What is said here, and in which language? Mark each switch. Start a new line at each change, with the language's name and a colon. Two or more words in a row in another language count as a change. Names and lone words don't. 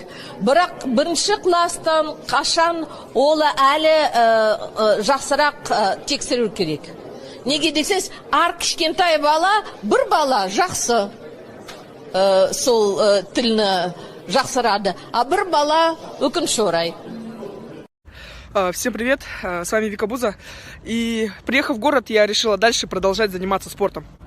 Kazakh: Бірақ бірінші класстан қашан ол әлі жақсырақ тексеру керек. Неге десеңіз, ар кішкентай бала, бір бала жақсы сол тілні жақсырады, а бір бала өкінішке орай.
Russian: Всем привет, с вами Вика Буза. И приехав в город, я решила дальше продолжать заниматься спортом.